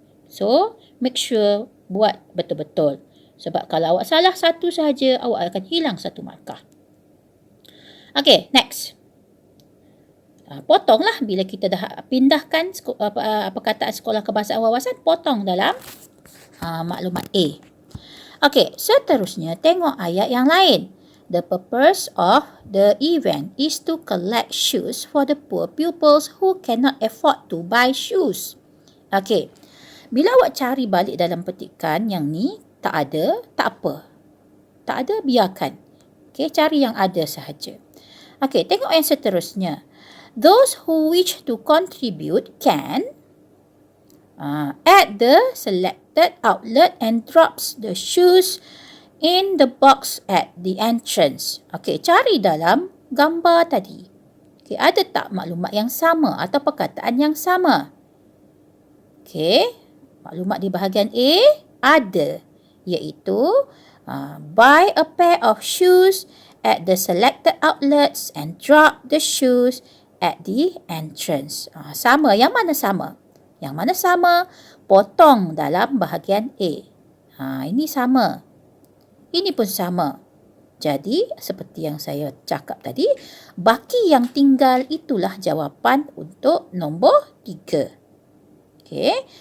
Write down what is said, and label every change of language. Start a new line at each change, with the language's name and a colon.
English: So, make sure
Malay: buat betul-betul. Sebab kalau awak salah satu sahaja, awak akan hilang satu markah. Okay, next. Potonglah bila kita dah pindahkan perkataan sekolah kebangsaan wawasan, potong dalam maklumat A. Okey, seterusnya tengok ayat yang lain.
English: The purpose of the event is to collect shoes for the poor pupils who cannot afford to buy shoes.
Malay: Okey, bila awak cari balik dalam petikan yang ni tak ada, tak apa. Tak ada, biarkan. Okey, cari yang ada sahaja. Okey, tengok yang seterusnya.
English: Those who wish to contribute can at the selected outlet and drops the shoes in the box at the entrance.
Malay: Okey, cari dalam gambar tadi. Okey, ada tak maklumat yang sama atau perkataan yang sama? Okey, maklumat di bahagian A ada, iaitu
English: buy a pair of shoes at the selected outlets and drop the shoes at the entrance.
Malay: Sama. Yang mana sama? Yang mana sama? Potong dalam bahagian A. Ini sama. Ini pun sama. Jadi, seperti yang saya cakap tadi, baki yang tinggal itulah jawapan untuk nombor 3. Okey.